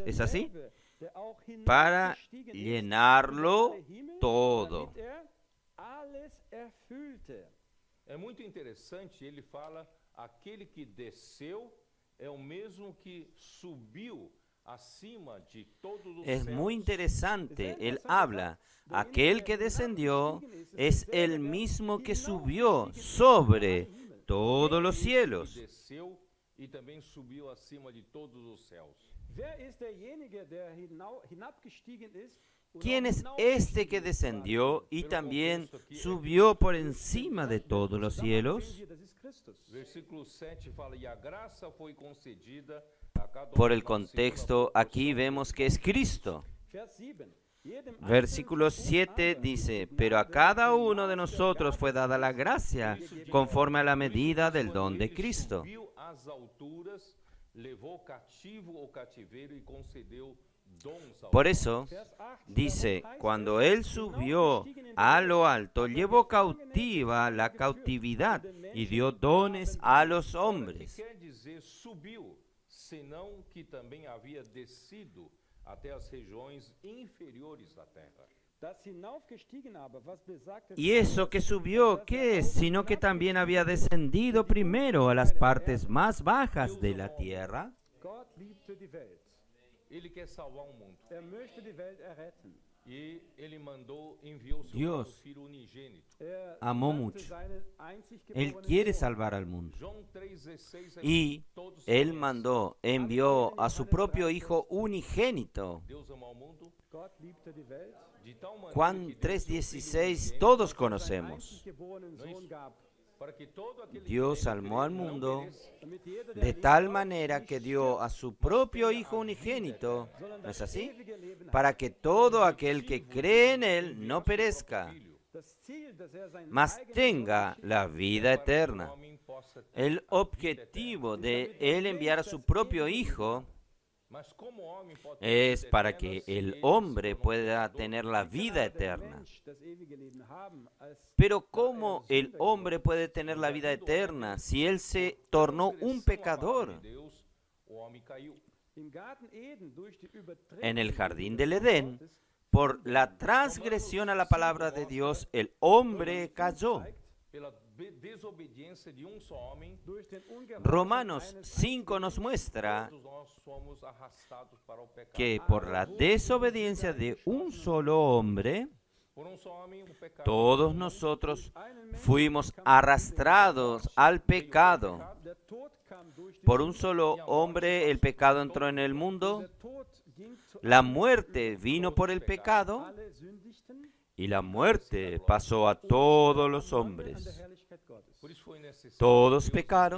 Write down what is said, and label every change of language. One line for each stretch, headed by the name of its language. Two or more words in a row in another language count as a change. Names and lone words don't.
Spanish: ¿Es así?
German: Der auch
Spanish: Para
German: hinabgestiegen ist
Spanish: llenarlo
German: in den Himmel,
Spanish: todo.
German: damit alles erfüllte.
Portuguese: É muito interessante, ele fala, aquele que desceu é o mesmo que subiu acima de todos os
Spanish: Es
Portuguese: céus.
Spanish: muy interesante. Él habla. Aquel que descendió es el mismo que subió sobre todos los
Portuguese: Esse
Spanish: cielos.
Portuguese: que desceu e também subiu acima de todos os céus.
German: Wer ist derjenige, der hinabgestiegen ist? und
Spanish: ¿Quién
German: auch
Spanish: es este que
German: hinaufgestiegen ist?
Spanish: descendió y también subió por encima de todos los
German: Dann
Spanish: cielos?
German: sehen wir, das ist Christus.
Portuguese: Versículo 7 fala, e a graça foi concedida a cada
Spanish: Por
Portuguese: um
Spanish: el
Portuguese: de nós
Spanish: contexto,
Portuguese: segundo a
Spanish: aquí vemos que es Cristo.
German: Vers 7. Jedem
Spanish: Versículo
German: Einzelnen von
Spanish: 7
German: uns
Spanish: dice,
German: aber
Spanish: pero a
German: Gnade
Spanish: cada
German: und
Spanish: uno de
German: Gnade
Spanish: nosotros fue dada la gracia conforme a la medida del don de
Portuguese: Ele
Spanish: Cristo.
Portuguese: subiu às alturas, levou cativo o cativeiro e concedeu dons aos
Spanish: Por eso
German: Vers 8.
Spanish: dice, cuando Él subió a lo alto, llevó cautiva la cautividad y dio dones a los
Portuguese: que
Spanish: hombres.
Portuguese: quer dizer subiu, senão que também havia descido até as regiões inferiores da terra.
German: Das hinaufgestiegen aber, was besagt es?
Spanish: Y eso que subió, ¿qué es? Sino que también había descendido primero a las partes más bajas de la tierra.
German: Gott liebte die Welt.
Portuguese: Ele quer salvar o mundo.
German: Möchte die Welt erretten.
Portuguese: E ele mandou, enviou seu
Spanish: Dios
Portuguese: filho unigênito.
Spanish: amó
German: sandte
Spanish: mucho.
German: seinen einzig
Spanish: Él
German: geborenen
Spanish: quiere
German: Sohn.
Spanish: salvar al mundo.
Portuguese: João 3,16
Spanish: Y
Portuguese: todos
Spanish: Él
Portuguese: conhecem.
Spanish: mandó, envió a su propio Hijo unigénito.
Portuguese: Deus amou o mundo
German: Gott liebte die Welt.
Portuguese: de tal maneira
Spanish: Juan
Portuguese: que deu seu filho
Spanish: 3:16
Portuguese: unigênito
Spanish: todos
German: Seinen
Spanish: conocemos.
German: einzig geborenen Sohn gab,
Portuguese: para que todo aquele
Spanish: Dios
Portuguese: que
Spanish: amó al
Portuguese: crê não
Spanish: mundo
Portuguese: pereça,
German: damit jeder, der
Spanish: de
German: lebt,
Spanish: tal manera que dio a su propio Hijo unigénito,
German: sondern
Spanish: ¿no es
German: das
Spanish: así?
German: ewige Leben hat.
Spanish: Para que todo aquel que cree en Él no perezca,
German: Das Ziel, dass seinen
Portuguese: mas
German: eigenen
Spanish: tenga
German: Sohn
Spanish: la vida
Portuguese: para que o
Spanish: eterna.
Portuguese: homem possa ter
Spanish: El
Portuguese: a vida
Spanish: objetivo de Él enviar a su propio Hijo
Portuguese: eterna. Mas como o homem pode ter
Spanish: es
Portuguese: vida
Spanish: para
Portuguese: eterna
Spanish: que
Portuguese: se
Spanish: el
Portuguese: ele se
Spanish: hombre
Portuguese: tornou
Spanish: pueda
Portuguese: pecador?
Spanish: tener la vida
German: der
Spanish: eterna.
German: Mensch das ewige Leben haben, als
Spanish: Pero
German: da
Spanish: ¿cómo
German: er
Spanish: el
German: Sünder
Spanish: hombre puede tener la vida eterna si él se tornó un pecador?
Portuguese: De Deus, o homem caiu.
German: im Garten Eden durch die
Spanish: En el
German: Übertretung
Spanish: jardín
German: des
Spanish: del
German: Gebotes
Spanish: Edén,
German: Gottes
Spanish: por la transgresión a la palabra de Dios, el hombre cayó.
Portuguese: pela desobediência de um só homem,
German: durch den Ungehorsam
Spanish: Romanos
German: eines
Spanish: 5 nos muestra
Portuguese: todos nós somos arrastados para o pecado.
Spanish: que por la desobediencia de un solo hombre,
Portuguese: Por um só homem, o pecado.
Spanish: todos nosotros fuimos arrastrados al pecado.
German: der Tod kam durch den
Spanish: Por un solo hombre el pecado entró en el mundo,
German: der Tod ging zu
Spanish: la muerte vino por el pecado
German: alle sündigten
Spanish: y la muerte pasó a todos los
German: an der
Spanish: hombres.
German: Herrlichkeit Gottes.
Portuguese: Por isso foi necessário
Spanish: Todos
Portuguese: Deus
Spanish: pecaron